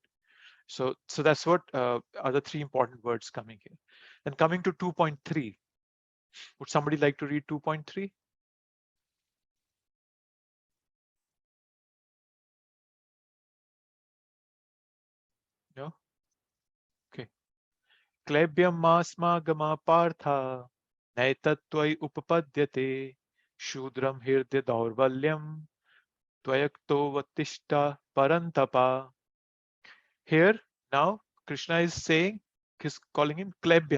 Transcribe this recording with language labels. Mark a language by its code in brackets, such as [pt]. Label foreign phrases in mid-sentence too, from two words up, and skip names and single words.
[en] So that's what are the three important words coming here. Then coming to 2.3. Would somebody like to read 2.3? No? [sa] Okay. क्लैब्यं मास्म गमः पार्थ नैतत्त्वय्य् उपपद्यते क्षुद्रं हृदय दौर्बल्यं त्यक्त्वा उत्तिष्ठ परन्तप. [en] Here now Krishna is saying, he's calling him Klebyam.